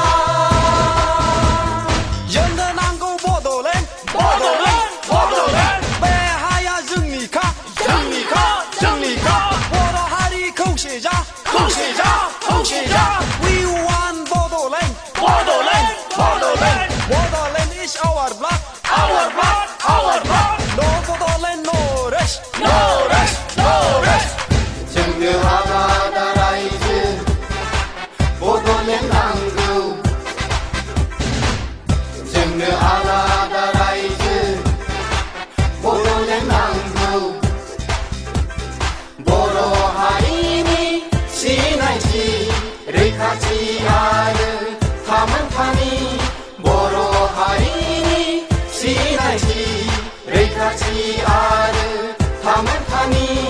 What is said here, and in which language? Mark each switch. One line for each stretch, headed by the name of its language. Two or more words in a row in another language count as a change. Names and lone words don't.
Bodo: जोंनो नांगौ बड'लेण्ड बड'लेण्ड बड'लेण्ड बे हाया जोंनिखा जोंनिखा जोंनिखा बर' हारि खौसे जा खौसे जा खौसे जा
English: We want Bodoland
Bodo: बड'लेण्ड बड'लेण्ड
English: Bodoland is our blood our blood our blood No Bodoland no rest no rest no rest
Bodo: जोंनो आलादा रायजो बड'लेण्ड नांगौ जोंनो आलादा रायजो बड'लेण्ड नांगौ बर' हारिनि सिनायथि रैखाथि आरो थामोनथानि बर' हारिनि सिनायथि रैखाथि आरो थामोनथानि